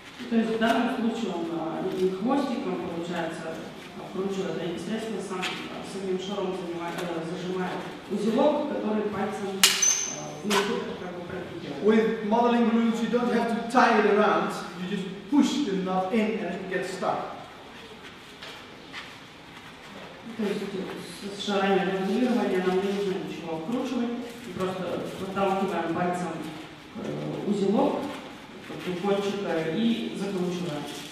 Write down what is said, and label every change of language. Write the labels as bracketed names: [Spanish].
[Russian] То есть в данном случае он не хвостиком, получается, вкручивает, а непосредственно самим шаром зажимает узелок, который пальцем внутрь как бы пропитывает. [English] With modeling balloons, you don't have to tie it around, you just push the knot in and it gets stuck. [Russian] То есть с шарами моделирования нам не нужно ничего вкручивать, просто выталкиваем пальцем узелок кончика и закручиваем.